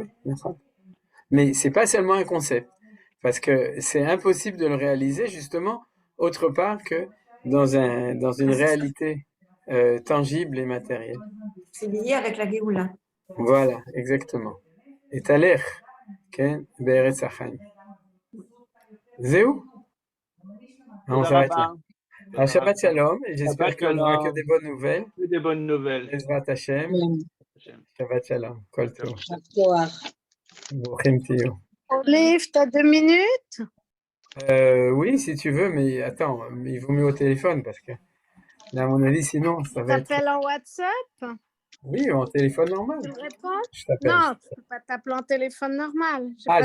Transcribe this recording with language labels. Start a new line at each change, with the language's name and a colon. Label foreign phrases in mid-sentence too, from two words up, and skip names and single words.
French: Oui, mais c'est pas seulement un concept, parce que c'est impossible de le réaliser justement autre part que dans une réalité tangible et matérielle. C'est lié avec la Géoula. Voilà, exactement.
Hebrew: ותלך כן בארץ החיים. Zéou?
French: On s'arrête là.
Hebrew: שבת שלום,
French: j'espère qu'on n'aura que des bonnes nouvelles. Que des bonnes nouvelles.
Hebrew: עזרת השם שבת שלום כל טוב. ברוכים תהיו.
French: Olive, tu as 2 minutes? Oui, si tu veux, mais attends, il vaut mieux au téléphone parce que là, à mon avis, sinon, ça va être... Tu t'appelles en WhatsApp? Oui, en téléphone normal. Tu me réponds? Je t'appelle. Non, tu peux pas t'appeler en téléphone normal. Ah,